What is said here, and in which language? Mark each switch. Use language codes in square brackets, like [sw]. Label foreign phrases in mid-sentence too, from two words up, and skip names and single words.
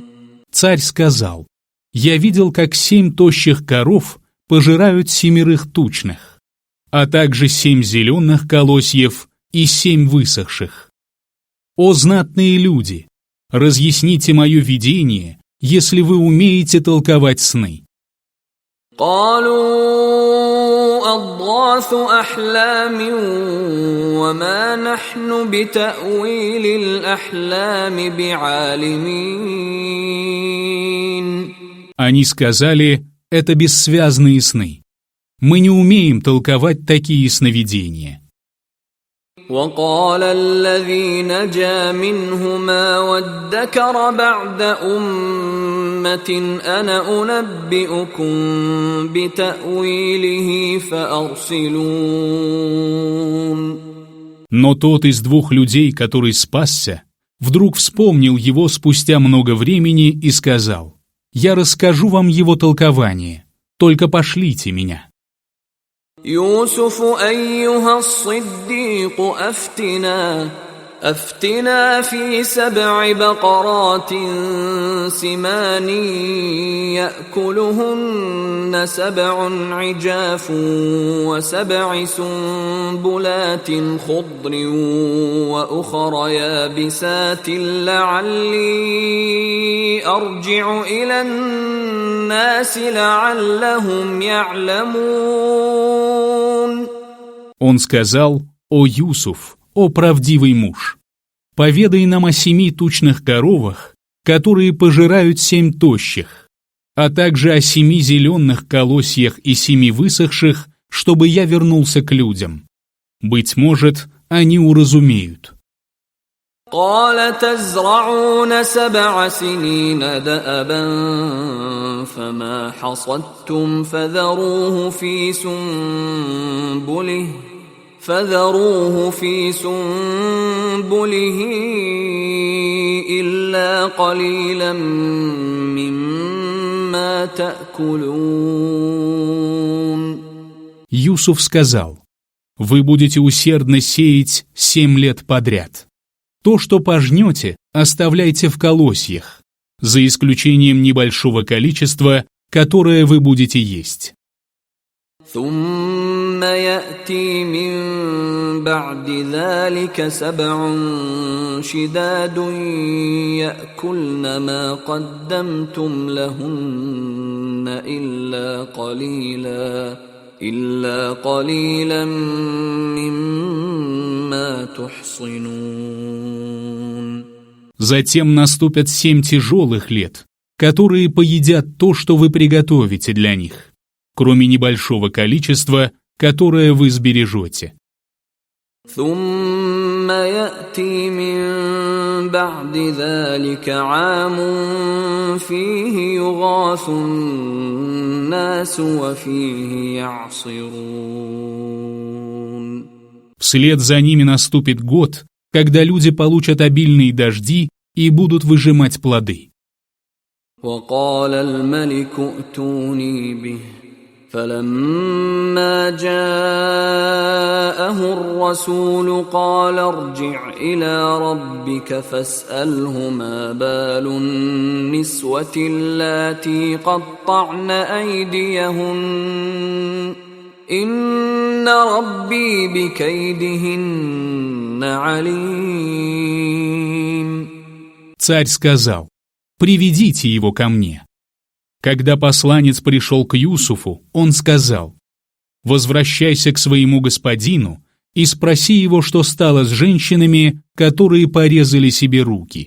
[ru] Царь сказал: «Я видел, как 7 тощих коров пожирают 7 тучных, а также 7 зеленых колосьев и 7 высохших. О знатные люди, разъясните мое видение, если вы умеете толковать сны». [ar] قالوا أضغاث أحلام وما نحن بتأويل الأحلام بعالمين. [ru] Они сказали: «Это бессвязные сны. Мы не умеем толковать такие сновидения». [ar] وقال الذي نجا منهما وادكر بعد أمة أنا أنبئكم بتأويله فأرسلون. [ru] Но тот из 2 людей, который спасся, вдруг вспомнил его спустя много времени и сказал: «Я расскажу вам его толкование, только пошлите меня». [ar] يوسف أيها الصديق أفتنا في 7 بقرات سمان يأكلهن 7 عجاف و7 سنبلات خضر وأخر يابسات لعلي أرجع إلى الناس لعلهم يعلمون. [ru] Он сказал: «О Юсуф, о правдивый муж, поведай нам о 7 тучных коровах, которые пожирают 7 тощих, а также о 7 зеленых колосьях и 7 высохших, чтобы я вернулся к людям. Быть может, они уразумеют». [ar] قال تزرعون 7 سنين دأبا فما حصدتم فذروه في سنبله إلا قليلا مما تأكلون. [ru] Юсуф сказал: «Вы будете усердно сеять 7 лет подряд. То, что пожнете, оставляйте в колосьях, за исключением небольшого количества, которое вы будете есть. [ar] ثم يأتي من بعد ذلك 7 شداد يأكلن ما قدمتم لهن إلا قليلا مما تحصنون. [ru] Затем наступят 7 тяжелых лет, которые поедят то, что вы приготовите для них, кроме небольшого количества, которое вы сбережете. [ar] ثم يأتي من بعد ذلك عام فيه يغاث الناس وفيه يعصرون. [ru] Вслед за ними наступит год, когда люди получат обильные дожди и будут выжимать плоды. [ar] وقال الملك ائتوني به فلما جاءه الرسول قال ارجع إلى ربك فاسأله ما بال النسوة اللاتي قطعن أيديهن إن ربي بكيدهن عليم. [ru] Царь сказал: «Приведите его ко мне». Когда посланец пришел к Юсуфу, он сказал: «Возвращайся к своему господину и спроси его, что стало с женщинами, которые порезали себе руки.